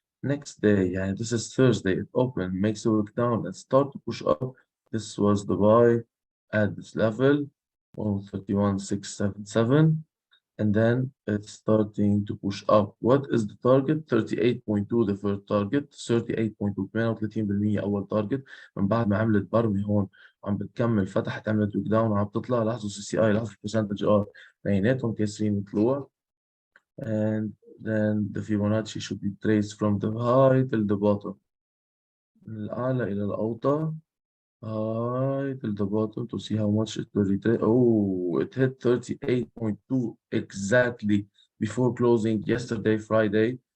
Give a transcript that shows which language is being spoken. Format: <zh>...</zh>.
<en>Next day, and this is Thursday, it opened, makes a look down and start to push up. This was the buy at this level, 131,677. And then it's starting to push up. What is the target? 38.2 the first target, 38.2 38% أول target.</en> <ar>من بعد ما عملت برمي هون عم بتكمل، فتحت عملت ويك داون وعم تطلع. لاحظوا سي سي اي، لاحظوا البرسنتج ار بيناتهم كاسرين طلوع.</ar> <en>And then the Fibonacci should be traced from the high till the bottom،</en> <ar>من الأعلى إلى الأوطى.</ar> <en>High till the bottom to see how much it will retrace. Oh, it hit 38.2 exactly before closing yesterday, Friday.</en>